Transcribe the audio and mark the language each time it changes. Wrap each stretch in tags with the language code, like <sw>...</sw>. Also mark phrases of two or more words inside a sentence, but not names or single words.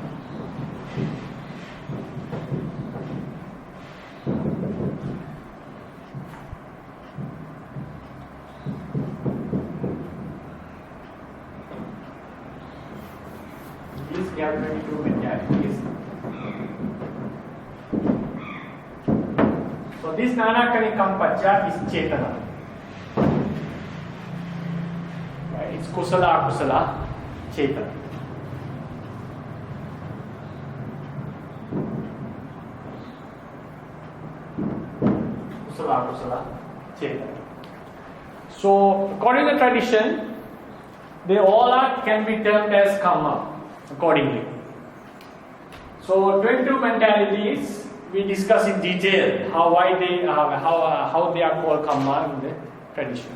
<en>These we have 22 mentalities. So this</en> <pi>Nana-kanika Kamma-pacchaya</pi> <en>is Chetana.</en> <pi>It's kusala akusala chetana. Kusala akusala chetana.</pi> <en>So according to the tradition, they all can be termed as karma accordingly. So 22 mentalities we discuss in detail how they are called karma in the tradition.</en>